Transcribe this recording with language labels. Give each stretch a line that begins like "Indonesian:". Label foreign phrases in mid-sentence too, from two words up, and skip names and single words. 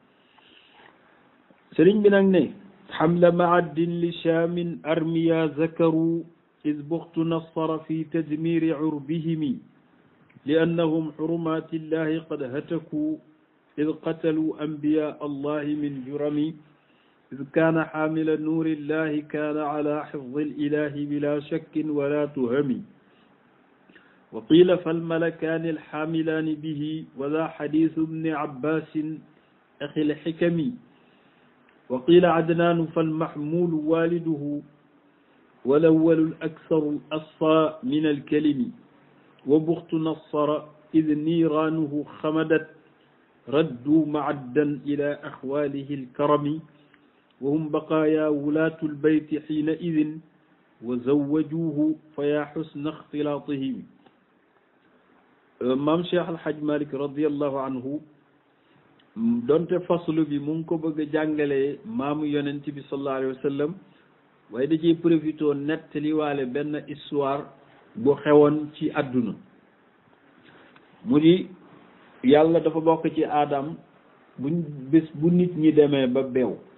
Wolof: sëriñ bi nag ne
Arabic: حملا معدٍّ لشامٍ أرمياء زكروا إذ بخت نصر في تدمير عربهم لأنهم حرمات الله قد هتكوا إذ قتلوا أنبياء الله من جرم إذ كان حامل نور الله كان على حفظ لله بلا شك ولا تهم وقيل فالملكان الحاملان به ولا حديث ابن عباس أخي الحكم وقيل عدنان فالمحمول والده والأول الأكثر أصفى من الكلم وبخت نصر إذ نيرانه خمدت ردوا معدا إلى أحواله الكرم وهم بقايا ولاة البيت حين إذن وزوجوه فيا حسن اختلاطهم
Wolof: maam Cheikh Alhaj Malick
Arabic: رضي الله عنه
Wolof: donte faslu bi mu ngi ko bëgg a jàngalee maamu yonent bi
Arabic: صلى الله عليه وسلم
Wolof: waaye da ciy profité nettaliwaale benn histoire bu xewoon ci àdduna mu di yàlla dafa bokk ci aadam buñ bés bu nit ñi demee ba beew